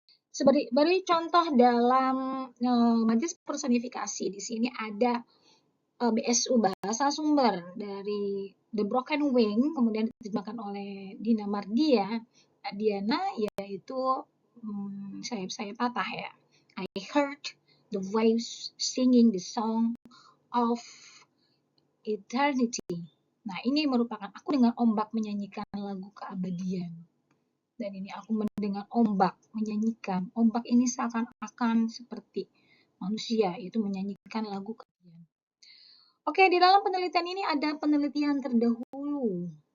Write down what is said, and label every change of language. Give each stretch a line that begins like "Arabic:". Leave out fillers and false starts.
Indonesian: Sebagai contoh dalam majas personifikasi, di sini ada BSU bahasa sumber dari The Broken Wing, kemudian diterjemahkan oleh Dina Mardiana, yaitu sayap-sayap patah ya.
English: I heard the waves singing the song of eternity.
Indonesian: Nah, ini merupakan aku dengan ombak menyanyikan lagu keabadian. Dan ini aku mendengar ombak menyanyikan. Ombak ini seakan-akan seperti manusia, yaitu menyanyikan lagu keabadian. Oke, di dalam penelitian ini ada penelitian terdahulu.